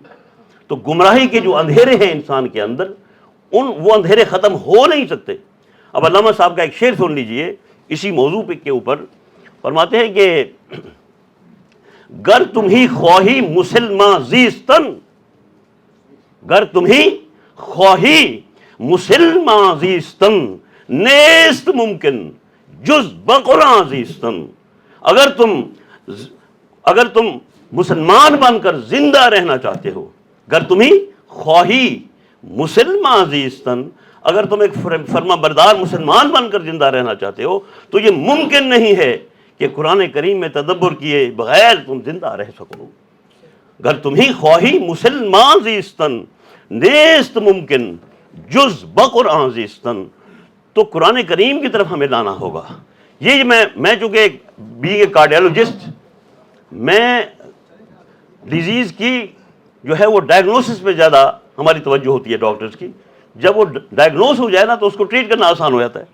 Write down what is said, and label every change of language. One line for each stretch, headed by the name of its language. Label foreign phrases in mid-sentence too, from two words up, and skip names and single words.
Urdu: تو گمراہی کے جو اندھیرے ہیں انسان کے اندر، وہ اندھیرے ختم ہو نہیں سکتے۔ اب علامہ صاحب کا ایک شعر سن لیجئے اسی موضوع کے اوپر، فرماتے ہیں کہ
Persian: گر تمہیں خواہی مسلماں زیستن، گر تمہیں خواہی مسلماں زیستن، نیست ممکن جز بقرآن زیستن۔
Urdu: اگر تم مسلمان بن کر زندہ رہنا چاہتے ہو،
Persian: گر تمہیں خواہی مسلماں زیستن،
Urdu: اگر تم ایک فرما بردار مسلمان بن کر زندہ رہنا چاہتے ہو تو یہ ممکن نہیں ہے کہ قرآن کریم میں تدبر کیے بغیر تم زندہ رہ سکو۔
Persian: گر تمہیں خواہی مسلمان زیستن، نیست ممکن جز بقرآن زیستن۔
Urdu: تو قرآن کریم کی طرف ہمیں لانا ہوگا۔ یہ میں چونکہ
English: being a cardiologist,
Urdu: میں ڈیزیز کی جو ہے وہ ڈائگنوسس پہ زیادہ ہماری توجہ ہوتی ہے ڈاکٹرز کی۔ جب وہ ڈائگنوز ہو جائے نا تو اس کو ٹریٹ کرنا آسان ہو جاتا ہے۔